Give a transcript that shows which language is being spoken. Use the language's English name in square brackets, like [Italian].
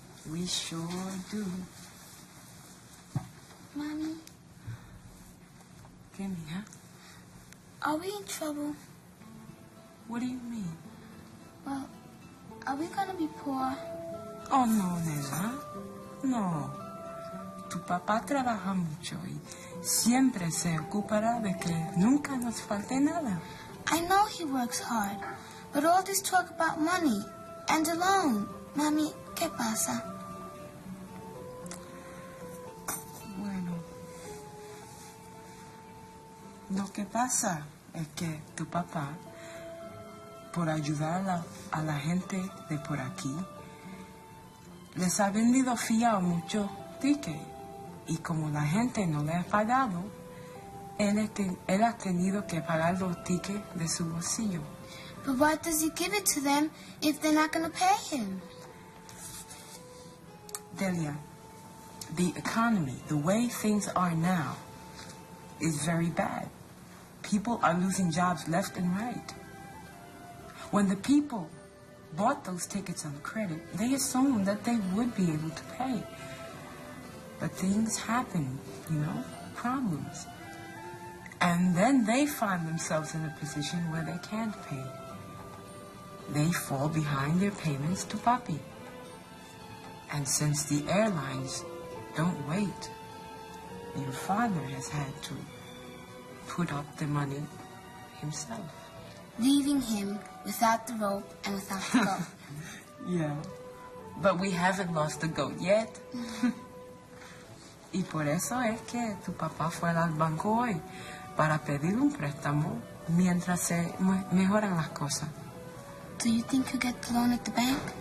[English] We sure do. Mommy, [Spanish] ¿Qué, mija? [English] are we in trouble? What do you mean? Well, are we gonna be poor? Oh, no, nena. No. [Spanish] Tu papá trabaja mucho y siempre se ocupará de que nunca nos falte nada. [English] I know he works hard, but all this talk about money and a loan. [Spanish] Mami, ¿qué pasa? Bueno, lo que pasa es que tu papá, por ayudar a la gente de por aquí, les ha vendido fiado mucho ticket. Y como la gente no le ha pagado, él ha tenido que pagar los tickets de su bolsillo. [English] But why does he give it to them if they're not going to pay him? Delia, the economy, the way things are now, is very bad. People are losing jobs left and right. When the people bought those tickets on credit, they assumed that they would be able to pay. But things happen, you know, problems. And then they find themselves in a position where they can't pay. They fall behind their payments to Papi. And since the airlines don't wait, your father has had to put up the money himself. Leaving him without the rope and without the goat. Yeah, but we haven't lost the goat yet. [Spanish] Y por eso es que tu papá fue al banco hoy, para pedir un préstamo mientras se mejoran las cosas. [English] Do you think he'll get the loan at the bank?